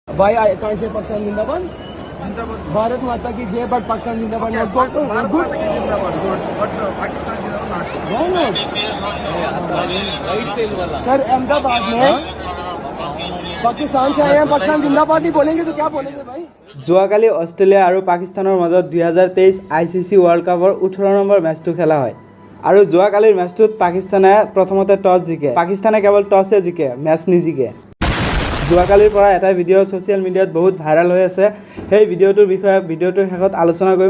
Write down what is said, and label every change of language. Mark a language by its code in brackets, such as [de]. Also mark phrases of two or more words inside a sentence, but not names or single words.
[hi] भाई [en] I can't say [hi] पाकिस्तान जिंदाबाद भारत माता की जय बट पाकिस्तान जिंदाबाद [en] not good sir [hi] अहमदाबाद में पाकिस्तान से आए हैं पाकिस्तान जिंदाबाद ही बोलेंगे तो क्या बोलेंगे भाई। [as] যোৱাকালি অষ্ট্ৰেলিয়া আৰু পাকিস্তানৰ মাজত 2023 ICC ৱৰ্ল্ড কাপৰ 18 নম্বৰ মেচটো খেলা হয় আৰু যোৱাকালিৰ মেচটোত পাকিস্তানে প্ৰথমতে টছ জিকে পাকিস্তানে কেৱল টছে জিকে মেচ নিজিকে। যোৱাকালিৰ পৰা এটা ভিডিঅ' [en] social mediaত [as] বহুত ভাইৰেল হৈ আছে, সেই ভিডিঅ'টোৰ বিষয়ে ভিডিঅ'টোৰ শেষত আলোচনা কৰিম।